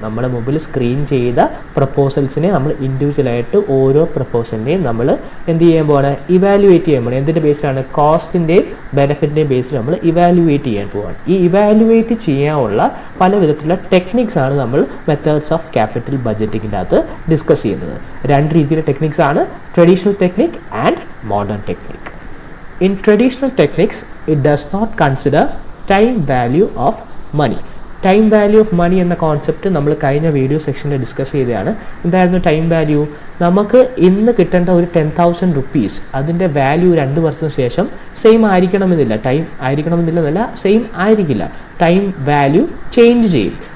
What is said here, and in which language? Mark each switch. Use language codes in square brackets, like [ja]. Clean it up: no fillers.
[ml] നമ്മുടെ മുമ്പിൽ സ്ക്രീൻ ചെയ്ത പ്രപ്പോസൽസിനെ നമ്മൾ ഇൻഡിവിജ്വലായിട്ട് ഓരോ പ്രപ്പോസലിനെയും നമ്മൾ എന്ത് ചെയ്യാൻ പോവാണ്? ഇവാലുവേറ്റ് ചെയ്യാൻ പോകണം. എന്തിൻ്റെ ബേസിലാണ്? കോസ്റ്റിൻ്റെയും ബെനിഫിറ്റിൻ്റെയും ബേസിൽ നമ്മൾ ഇവാലുവേറ്റ് ചെയ്യാൻ പോവാണ്. ഈ ഇവാലുവേറ്റ് ചെയ്യാനുള്ള പല വിധത്തിലുള്ള ടെക്നിക്സ് ആണ് നമ്മൾ മെത്തേഡ്സ് ഓഫ് ക്യാപിറ്റൽ ബഡ്ജറ്റിങ്ങിൻ്റെ അകത്ത് ഡിസ്കസ് ചെയ്യുന്നത്. രണ്ട് രീതിയിലുള്ള ടെക്നിക്സ് ആണ്, traditional technique and modern technique. [en] In traditional techniques, it does not consider time value of money. [ml] Time value of money എന്ന കോൺസെപ്റ്റ് നമ്മൾ കഴിഞ്ഞ വീഡിയോ സെക്ഷനിൽ ഡിസ്കസ് ചെയ്തതാണ്. എന്തായിരുന്നു ടൈം വാല്യൂ? നമുക്ക് ഇന്ന് കിട്ടേണ്ട ഒരു 10,000 rupees അതിൻ്റെ വാല്യൂ 2 വർഷത്തിന് ശേഷം സെയിം ആയിരിക്കണമെന്നില്ല. ടൈം ആയിരിക്കണമെന്നില്ലെന്നല്ല, സെയിം ആയിരിക്കില്ല. ടൈം വാല്യൂ ചേഞ്ച് ചെയ്യും.